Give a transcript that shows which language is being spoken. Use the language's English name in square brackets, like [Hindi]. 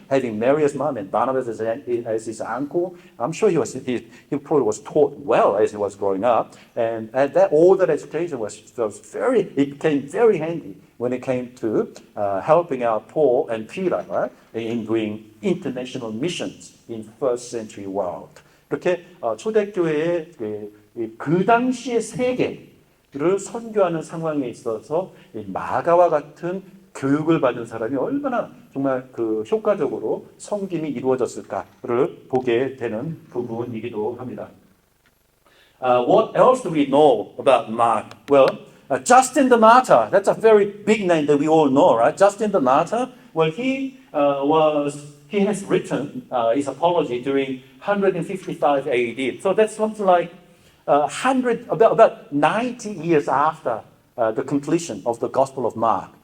[English] Having Mary as mom and Barnabas as his uncle. I'm sure he probably was taught well as he was growing up, and all that education became very handy when it came to helping out Paul and Peter, right, in doing international missions in first century world. [Korean] 이렇게 초대교회의 그 당시의 세계를 선교하는 상황에 있어서 마가와 같은 교육을 받은 사람이 얼마나 정말 그 효과적으로 섬김이 이루어졌을까를 보게 되는 부분이기도 합니다. [English] What else do we know about Mark? Well, Justin the Martyr, that's a very big name that we all know, right? Justin the Martyr, well, he has written his apology during 155 AD. So that's something like about 90 years after the completion of the Gospel of Mark.